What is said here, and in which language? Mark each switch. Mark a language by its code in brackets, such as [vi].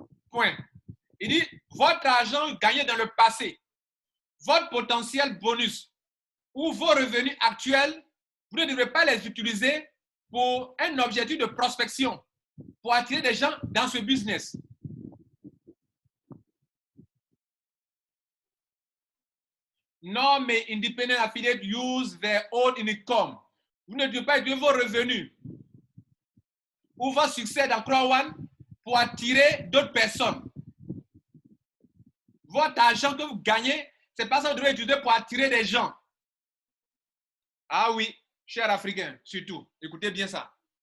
[fr] Point. Il dit, votre argent gagné dans le passé, votre potentiel bonus ou vos revenus actuels, vous ne devrez pas les utiliser pour un objectif de prospection, pour attirer des gens dans ce business. Non, mais [en] independent affiliate use their own income. [fr] Vous ne devez pas utiliser vos revenus ou votre succès dans Crowd pour attirer d'autres personnes. Votre argent que vous gagnez, c'est pas ça que vous devez utiliser pour attirer des gens. Ah oui, chers Africains, surtout. Écoutez bien ça.